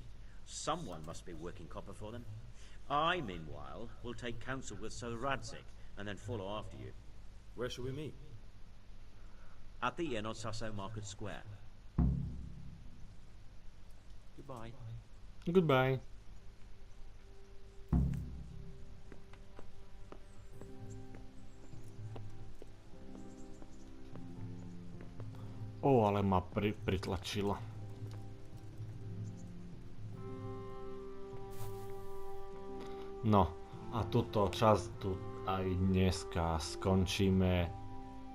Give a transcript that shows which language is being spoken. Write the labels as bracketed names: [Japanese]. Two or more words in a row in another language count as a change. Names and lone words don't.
[English] Someone must be working copper for them. I, meanwhile, will take counsel with Sir Radzik and then follow after you. Where shall we meet? At the inn on Sasso Market Square. Goodbye. Goodbye. [Slovak] Ale ma pritlačilo. No, a túto časť tu aj dneska skončíme.